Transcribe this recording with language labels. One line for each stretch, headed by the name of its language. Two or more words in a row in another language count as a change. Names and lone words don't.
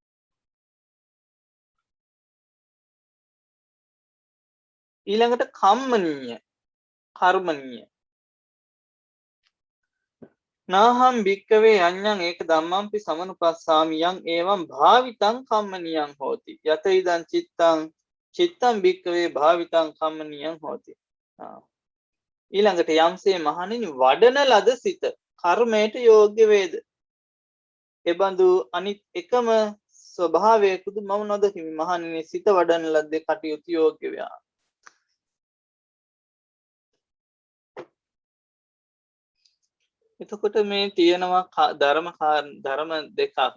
Sinhala: ඊළඟට කම්මනීය කර්මනීය.
Pali: නාහම් භික්ඛවේ අඤ්ඤං ඒක ධම්මම්පි සමනුපස්සාමි යං එවං භාවිතං කම්මනීයං හෝති. යත ඉදං චිත්තං භික්ඛවේ භාවිතං කම්මනීයං හෝති.
Sinhala: ඊළඟට යම්සේ මහණෙනි වඩන ලද සිත කර්මයට යෝග්‍ය වේද. එබඳු අනිත් එකම ස්වභාවයකුද මම නොදකිමි. මහණෙනි සිත වඩන ලද්දේ කටයුතු යෝග්‍ය වේ. එතකොට මේ තියෙනවා ධර්ම දෙකක්.